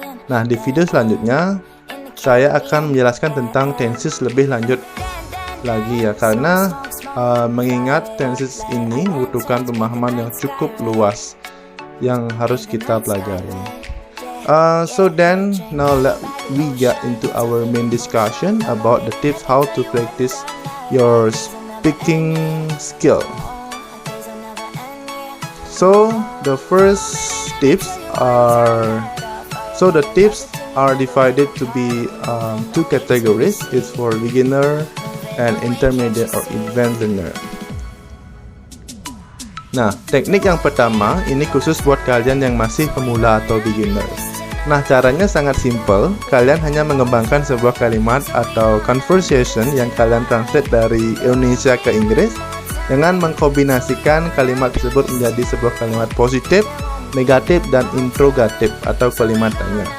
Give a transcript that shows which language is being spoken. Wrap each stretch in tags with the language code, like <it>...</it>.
<id>Nah, di video selanjutnya saya akan menjelaskan tentang tenses lebih lanjut lagi ya, karena mengingat tenses ini membutuhkan pemahaman yang cukup luas. yang harus kita pelajari.</id> <en>So then, now let we get into our main discussion about the tips how to practice your speaking skill. So the tips are divided to be two categories. It's for beginner and intermediate or advanced learner.</en> <id>Nah, teknik yang pertama ini khusus buat kalian yang masih pemula atau beginner. Nah, caranya sangat simple. Kalian hanya mengembangkan sebuah kalimat atau conversation yang kalian translate dari Indonesia ke Inggris dengan mengkombinasikan kalimat tersebut menjadi sebuah kalimat positif, negatif, dan interrogatif atau kalimat tanya.</id>